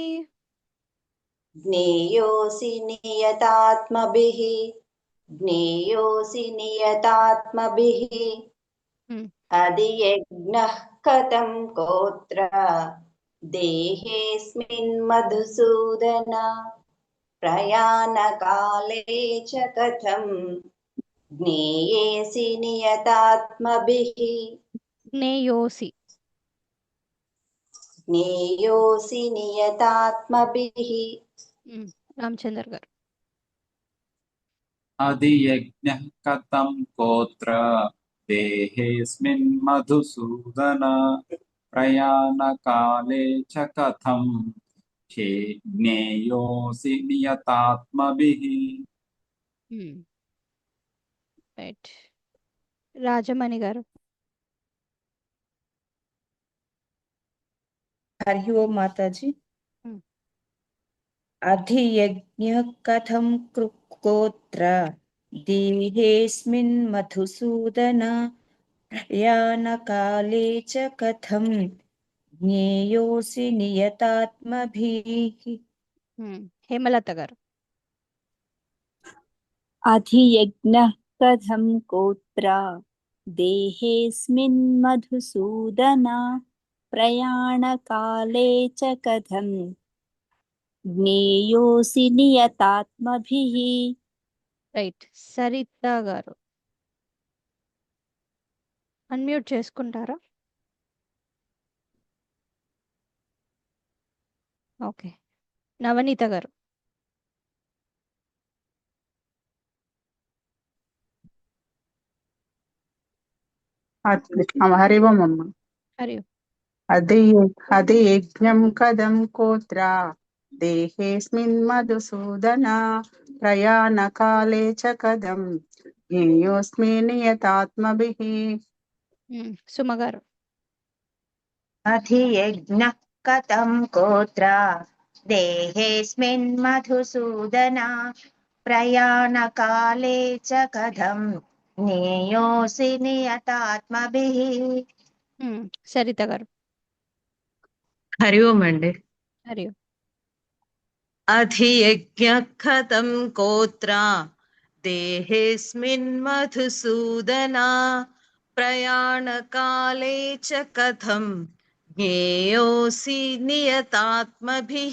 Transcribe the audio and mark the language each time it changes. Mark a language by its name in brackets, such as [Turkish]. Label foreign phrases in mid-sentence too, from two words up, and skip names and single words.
[Sanskrit] జ్ఞేయోసి నియతాత్మభిః జ్ఞేయోసి నియతాత్మభిః అధియజ్ఞః కథం కోత్ర దేహేస్మిన్ మధుసూదన ప్రయాణకాలే చ కథం జ్ఞేయేసి నియతాత్మభిః జ్ఞేయోసి జ్ఞేయోసి నియతాత్మభిః. [Telugu] రామచందర్ గారు. [Sanskrit] अधियज्ञः कथं कोत्र देहेऽस्मिन् मधुसूदन प्रयाणकाले च कथं ज्ञेयोऽसि नियतात्मभिः। [Telugu] రైట్. రాజమణి గారు. [Hindi] हरि ओम माताजी। [Sanskrit] अधियज्ञः कथं कोत्र देहेऽस्मिन् मधुसूदन प्रयाणकाले च कथं ज्ञेयोऽसि नियतात्मभिः। [Telugu] హేమలత గారు. [Sanskrit] अधियज्ञः कथं कोत्र देहेऽस्मिन् मधुसूदन प्रयाणकाले च कथं ज्ञेयोऽसि नियतात्मभिः। [Telugu] రైట్. సరిత గారు అన్మ్యూట్ చేసుకుంటారా? ఓకే. నవనీత గారు. హరి ఓం అమ్మ. హరి [Sanskrit] అదే యజ్ఞం కదం కోత్ర దేహేస్మిన్ మధుసూదన ప్రయాణకాలే చ కదం జ్ఞేయోస్మి నియతాత్మభిః. [Telugu] సుమ గారు. [Sanskrit] अधियज्ञः कथं कोत्र देहेऽस्मिन् मधुसूदन प्रयाणकाले च कथं ज्ञेयोऽसि नियतात्मभिः। [Telugu] సరిత గారు. హరి ఓం అండి. హరి [Sanskrit] అధియజ్ఞః కథం కోత్ర దేహేస్మిన్ మధుసూదన ప్రయాణకాలే చ కథం జ్ఞేయోऽసి నియతాత్మభిః.